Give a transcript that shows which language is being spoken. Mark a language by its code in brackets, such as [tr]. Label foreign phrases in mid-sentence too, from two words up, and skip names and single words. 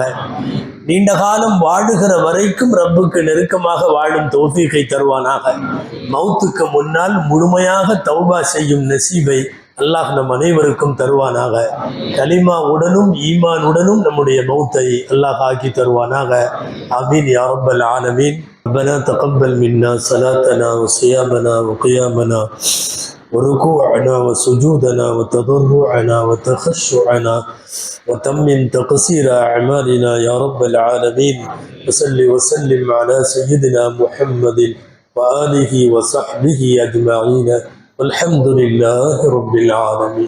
[ta] நீண்ட காலம் வாழுகிற வரைக்கும் ரப்புக்கு நெருக்கமாக வாழும் தௌஃபீகை தருவானாக. மௌத்துக்கு முன்னால் முழுமையாக தௌபா செய்யும் நசீபை அல்லாஹ் நம் அனைவருக்கும் தருவானாக. கலிமா உடனும் ஈமானுடனும் நம்முடைய மௌத்தை அல்லாஹ் ஆக்கி தருவானாக. [ar] آمين يا رب العالمين. ربنا تقبل منا صلاتنا وصيامنا وقيامنا وركوعنا وسجودنا وتضرعنا وتخشعنا وتمم تقصير أعمالنا يا رب العالمين. وصل وسلم على سيدنا محمد وآله وصحبه أجمعين والحمد لله رب العالمين.